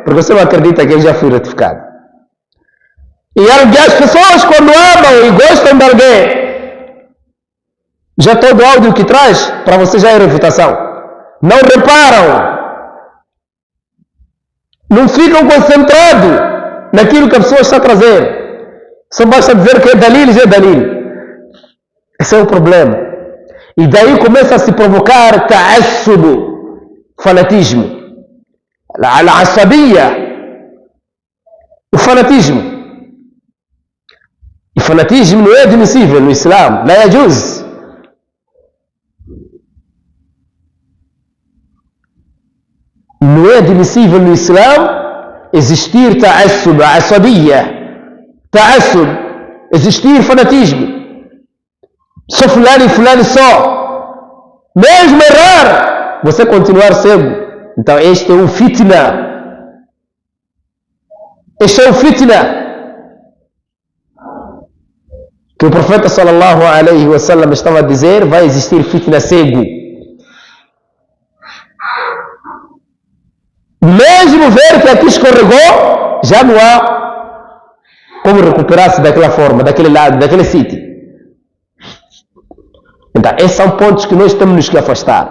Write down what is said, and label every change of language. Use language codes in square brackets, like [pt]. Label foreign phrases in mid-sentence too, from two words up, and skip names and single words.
[pt] Porque você não acredita que eu já fui retificado. E as pessoas quando amam e gostam de alguém, já todo o áudio que traz, para você já é refutação. Não reparam. Não ficam concentrados naquilo que a pessoa está a trazer. Só basta dizer que é dalil, já é dalil. Esse é o problema. E daí começa a se provocar ta'assub, fanatismo. [ar] Al-asabiyya, [pt] o fanatismo. E fanatismo não é admissível no Islã. [ar] La yajuz. [pt] Não é admissível no Islã existir [ar] ta'assub, asabiyya. [pt] Ta'assub, existir fanatismo. Só fulano e fulano só. Mesmo errar, você continuar cego. Então este é um fitna. Este é um fitna. Que o profeta [ar] صلى الله عليه وسلم [pt] estava a dizer, vai existir fitna cego. Mesmo ver que aqui escorregou, já não há como recuperar-se daquela forma, daquele lado, daquele sítio. Então, esses são pontos que nós temos que afastar.